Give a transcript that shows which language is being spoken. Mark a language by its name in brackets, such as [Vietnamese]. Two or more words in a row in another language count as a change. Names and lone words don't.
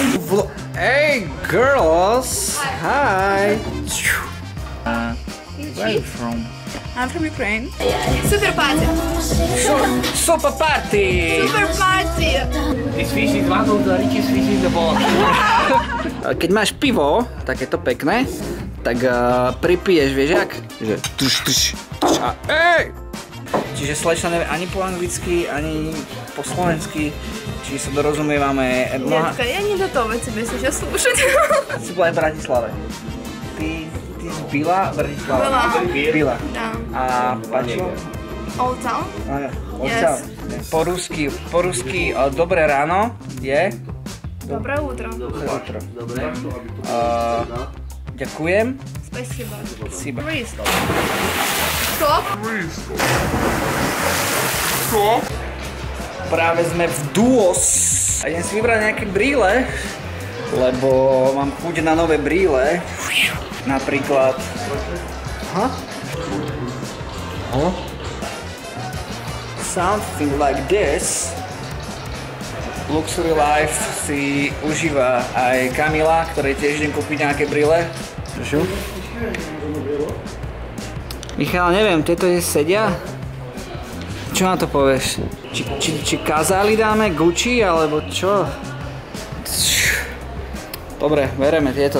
[English] Hey girls! Hi! Where are you from? I'm from Ukraine. Super party! Super party! Super party! This fish is one of the richest fish in the world. [Slovak] Keď máš pivo, takéto pekné, tak pripiješ, vieš jak? Že tuš, tuš, tuš a ej! Čiže slečna nevie ani po anglicky, ani po slovensky, čiže sa dorozumievame. [Russian] Детка, я не готова тебе сейчас слушать. [Slovak] Si bola aj v Bratislave. Ty si byla v Bratislave? Byla. [Russian] Да. [Slovak] A páčilo? [English] Old Town? Yes. [Slovak] Po rusky dobré ráno je? [Russian] Доброе утро. [Slovak] Dobré utro. Ďakujem. [Russian] Спасибо. Спасибо. Стоп. [Slovak] Stop. Práve sme v Duos. A idem si vybrať nejaké brýle, lebo mám chuť na nové brýle. Napríklad... [English] Something like this. [Slovak] Luxury Life si užíva aj Kamila, ktorej tiež idem kúpiť nejaké brýle. Čo? Michal, neviem, tieto sedia? Čo na to povieš? Či kazali dáme Gucci, alebo čo? Dobre, bereme tieto.